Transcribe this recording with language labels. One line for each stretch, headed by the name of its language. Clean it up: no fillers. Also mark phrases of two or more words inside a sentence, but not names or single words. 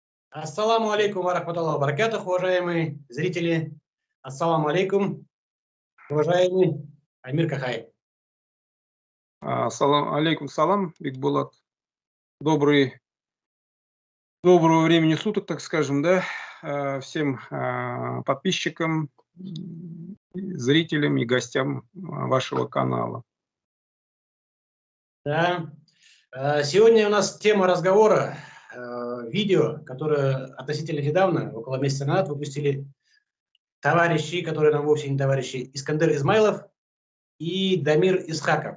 Arabic: السلام عليكم ورحمة الله وبركاته,
Russian: уважаемые зрители.
Arabic: السلام عليكم,
Russian: уважаемый Амир Кахай.
Arabic: سلام عليكم سلام, Бикбулат.
Russian: Доброго времени суток, так скажем, да, всем подписчикам, зрителям и гостям вашего канала. Да. Сегодня у нас тема разговора, видео, которое относительно недавно, около месяца назад, выпустили товарищи, которые нам вовсе не товарищи, Искандер Измайлов и Дамир Исхаков.